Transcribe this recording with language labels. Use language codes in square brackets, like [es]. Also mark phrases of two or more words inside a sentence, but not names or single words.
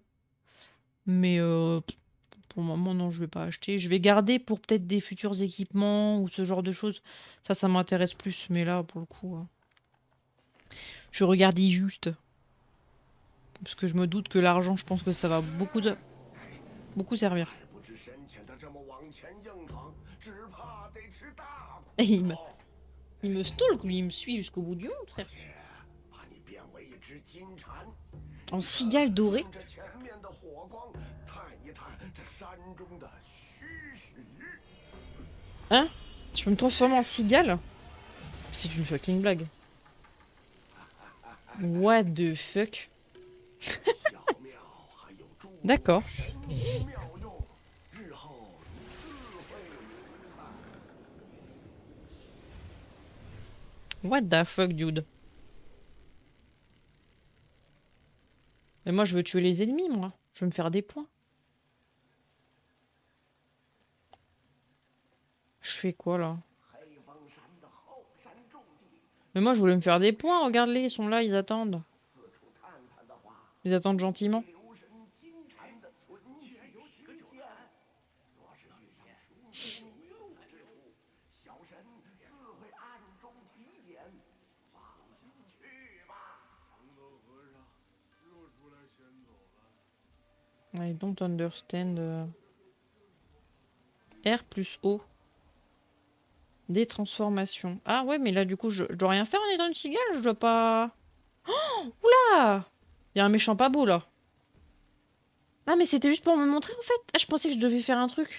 [fr] Mais pour le moment, non, je vais pas acheter. Je vais garder pour peut-être des futurs équipements ou ce genre de choses. Ça m'intéresse plus. Mais là, pour le coup, je regardais juste. Parce que je me doute que l'argent, je pense que ça va beaucoup servir. [zh] 还不知深浅的这么往前硬闯，只怕得吃大苦 [fr] Et il me, [zh] 头。 [fr] il me stalk, lui, il me suit jusqu'au bout du monde, frère. [zh] 且把你变为一只金蝉， [fr] En cigale dorée. [zh] 顺着前面的火光，探一探这山中的虚实。 [fr] Hein? Tu peux me transformer en cigale? C'est une fucking blague. [en] What the fuck? [zh] 小庙还有诸多 [fr] D'accord. [zh] 神奇妙用，日后你自会明白。 [en] What the fuck, dude? [fr] Mais moi, je veux tuer les ennemis, moi. Je veux me faire des points. Je fais quoi, là? [zh] 黑风山的后山重地， [fr] Mais moi, je voulais me faire des points. Regarde-les, ils sont là, ils attendent. [zh] 四处探探的话， [fr] Ils attendent gentiment. [zh] 留神金蝉的存续之间。若是遇上出名用之物，小神自会暗中提点。放心去吧。 [en] I don't understand. [fr] R plus O. Des transformations. Ah ouais, mais là, du coup, je dois rien faire en étant une cigale. Je dois pas... Oh, oula! Il y a un méchant pas beau, là. Ah, mais c'était juste pour me montrer, en fait. Ah, je pensais que je devais faire un truc.